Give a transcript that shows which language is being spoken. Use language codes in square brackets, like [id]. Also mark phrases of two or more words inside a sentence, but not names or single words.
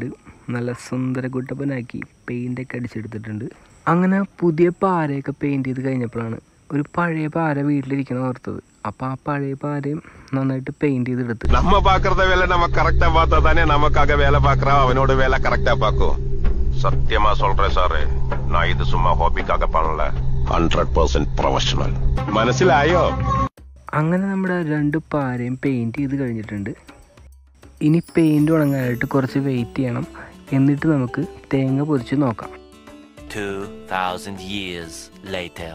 [ml] നല്ല സുന്ദര കുട്ടപ്പനാക്കി പെയിൻ്റൊക്കെ അടിച്ചെടുത്തിട്ടുണ്ട്. അങ്ങനെ പുതിയ പാരയൊക്കെ പെയിൻറ്റ് ചെയ്ത് കഴിഞ്ഞപ്പോഴാണ് ഒരു പഴയ പാര വീട്ടിലിരിക്കണം ഓർത്തത്. അപ്പോൾ ആ പഴയ പാരയും നന്നായിട്ട് പെയിൻറ്റ് ചെയ്തെടുത്ത്. [ta] நம்ம பார்க்கறத வேலை நம்ம கரெக்டா பார்த்தா தானே நமக்காக வேலை பார்க்கறோம், அவனோட வேலை கரெக்டா பார்க்கும். சத்தியமா சொல்றேன் சார், நான் இது சும்மா ஹாபிக்காக பண்ணல, 100% പ്രൊഫഷണൽ. [ml] മനസ്സിലായോ? അങ്ങനെ നമ്മുടെ 2 പാരയും പെയിൻറ്റ് ചെയ്ത് കഴിഞ്ഞിട്ടുണ്ട്. ഇനി പെയിൻറ്റ് ഉണങ്ങാനായിട്ട് കുറച്ച് വെയിറ്റ് ചെയ്യണം. എന്നിട്ട് നമുക്ക് തേങ്ങ പൊരിച്ച് നോക്കാം. [en] 2000 years later.